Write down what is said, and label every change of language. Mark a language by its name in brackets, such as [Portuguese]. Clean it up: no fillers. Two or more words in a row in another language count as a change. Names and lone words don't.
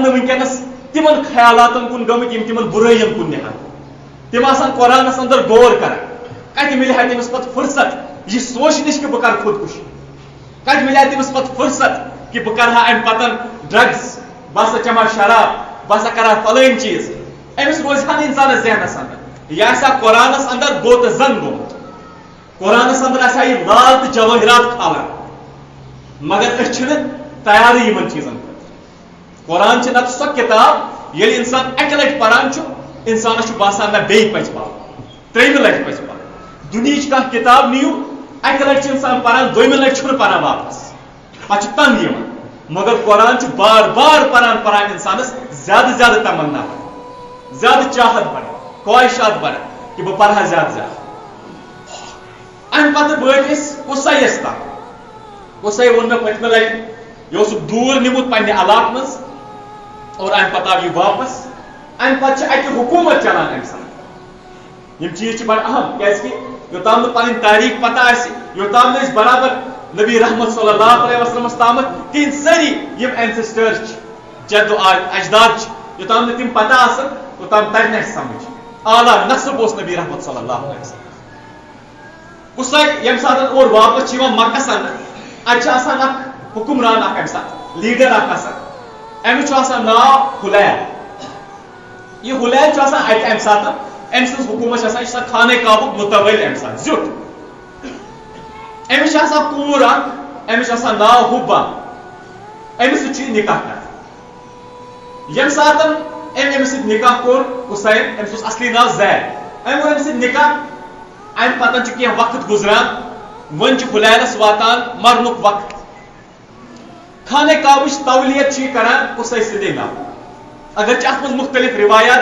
[Kashmiri] نہٕ وٕنکٮ۪نس تِمن خیالاتن کُن گٔمٕتۍ یِم تِمن بُرٲیین کُن نِہن تِم آسان قرآنس انٛدر غور کران کتہِ مِلہِ تٔمِس پتہٕ فرصت یہِ سونٛچنٕچ کہ بہٕ کرٕ خودکُشی کتہِ مِلہِ تٔمِس پتہٕ فرصت کہ بہ کرہا ام پتن ڈرگس بہ ہسا چما شراب بہ ہسا کرہا فلٲنۍ چیز امس روزِ ہا انسانس ذہنس اندر یہ آسا قرآنس اندر گو تو زن گومت قرآنس اندر آسا یہ لال تو جوہرات کھالان مگر اس تیاری یمن چیزن قرآن چھ نت سو کتاب یل انسان اکہ لٹ پران انسانس باسان نہ بیٚیہِ پزِ پرُن ترٛیٚیمہِ لٹہِ پزِ پرُن دُنیہٕچ کانٛہہ کتاب نیو اکہ لٹ انسان پران دویمہِ لٹہِ چھُنہٕ پران واپس پتہٕ چھُ تنگ یِوان مگر قرآن چھ بار بار پران انسانس زیادہ زیادہ تمنا زیادہ چاہت بڑھ خواہشات بڑھ کہ بہ پرہا زیادہ زیادہ ام پتہ وٲتۍ أسۍ قُصیَس تام قُصے ووٚن مےٚ پٔتمہِ لٹہِ یہ اوسُکھ دوٗر نِمُت پننہِ علاقہٕ منٛز اور ام پتہٕ آو یہ واپس ام پتہٕ چھِ اتہِ حکوٗمت چلان ام ساتہٕ یم چیز بڑٕ اہم کیازِ یوٚتام نہٕ پنٕنۍ تاریخ پتہ آسہِ یوٚتام نہٕ أسۍ برابر نبی رحمت [Arabic] صلی اللہ علیہ وسلمس [Kashmiri] تامتھ تہنٛدۍ سٲری یم اینسسٹر جدو اجداد یوٚتام نہٕ تِم پتہ آسن توٚتام ترِ نہٕ اَسہِ سمجھ اعلیٰ نسب اوس نبی رحمت [Arabic] صلی اللہ علیہ وسلم [Kashmiri] قُصے ییٚمہِ ساتہٕ اور واپس چھِ یِوان مکس اندر اتہِ چھِ آسان اکھ حکمران اکھ امہِ ساتہٕ لیڈر اکھ آسان أمِس چھُ آسان ناو حُلیل یہ حُلیل چھُ آسان اتہِ امہِ ساتہٕ أمۍ سٕنٛز حکوٗمت چھِ آسان یہِ چھِ آسان خانہ کعبُک مُتوَلۍ امہِ ساتہٕ زیُٹھ أمِس چھِ آسان کوٗر اکھ أمِس چھُ آسان ناو حُبا أمِس سۭتۍ چھُ یہِ نکاح کران ییٚمہِ ساتہٕ أمۍ أمِس سۭتۍ نکاح کوٚر قُصین أمِس اوس اصلی ناو زید أمۍ کوٚر أمِس سۭتۍ نکاح امہِ پتہٕ چھُ کینٛہہ وقت گُزران وۄنۍ چھُ حُلیلس واتان مرنُک وقت خانہ کعبٕچ تولیت چھِ یہِ کران قُصے سٕنٛدے ناوٕ اگرچہِ اتھ منٛز مختلف روایات